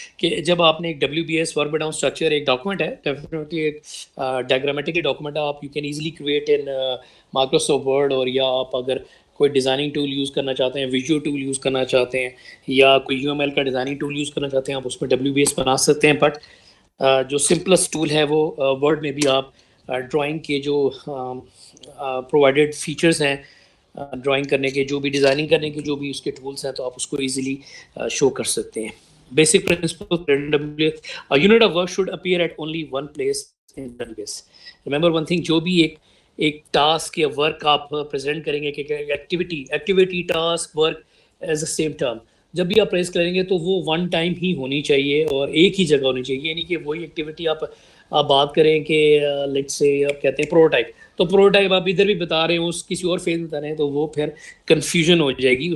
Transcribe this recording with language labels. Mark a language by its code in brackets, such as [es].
[ur] کہ جب آپ نے ایک WBS ورک ڈاؤن اسٹرکچر ایک ڈاکومنٹ ہے, ڈیفینیٹلی ایک ڈائگرامیٹکلی ڈاکومنٹ ہے, آپ [en] you can easily create in Microsoft Word, [ur] اور یا آپ اگر کوئی ڈیزائننگ ٹول یوز کرنا چاہتے ہیں, ویژو ٹول یوز کرنا چاہتے ہیں, یا کوئی UML کا ڈیزائننگ ٹول یوز کرنا چاہتے ہیں, آپ اس میں WBS بنا سکتے ہیں. بٹ جو سمپلسٹ ٹول ہے وہ ورڈ میں بھی آپ ڈرائنگ کے جو پرووائڈیڈ فیچرز ہیں ڈرائنگ کرنے کے, جو بھی ڈیزائننگ کرنے کے جو بھی اس کے ٹولس ہیں, تو آپ اس کو ایزیلی شو کر سکتے ہیں. [en] Basic principle, unit of work should appear at only one place in WBS. Remember one thing, [ur] جو بھی ایک ٹاسک یا ورک آپ پریزنٹ کریں گے, کہ [en] activity task work is a same term, [ur] جب بھی آپ پریز کریں گے تو وہ ون ٹائم ہی ہونی چاہیے اور ایک ہی جگہ ہونی چاہیے. یہ نہیں کہ وہی ایکٹیویٹی آپ بات کریں کہ لیٹس سے آپ کہتے ہیں پروٹوٹائپ, تو پروٹوٹائپ آپ ادھر بھی بتا رہے ہیں, اس کسی اور فیز بتا رہے ہیں, تو وہ پھر کنفیوژن ہو جائے گی.